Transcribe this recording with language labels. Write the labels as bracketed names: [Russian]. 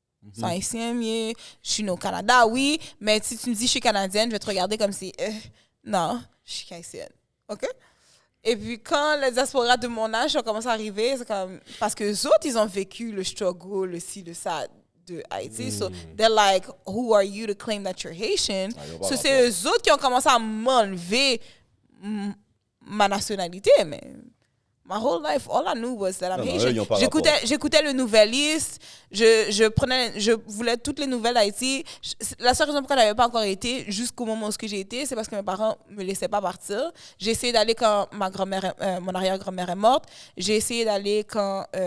[French] Je suis haïtienne, je suis née au Canada, oui, mais si tu me dis je suis canadienne, je vais te regarder comme si, non, je suis haïtienne. OK? Et puis, quand les diasporas de mon âge ont commencé à arriver, c'est comme... Parce que les autres, ils ont vécu le struggle, le ci, le ça de Haïti. [English] So, they're like, who are you to claim that you're Haitian? [French] So, c'est eux autres qui ont commencé à m'enlever ma nationalité, mais... [English] My whole life, all I knew was that I'm Haitian. [French] J'écoutais le Nouvelliste, je voulais toutes les nouvelles d'Haïti. La seule raison pourquoi je n'avais pas encore été jusqu'au moment où j'ai été, c'est parce que mes parents ne me laissaient pas partir. J'ai essayé d'aller quand mon arrière-grand-mère est morte. J'ai essayé d'aller quand...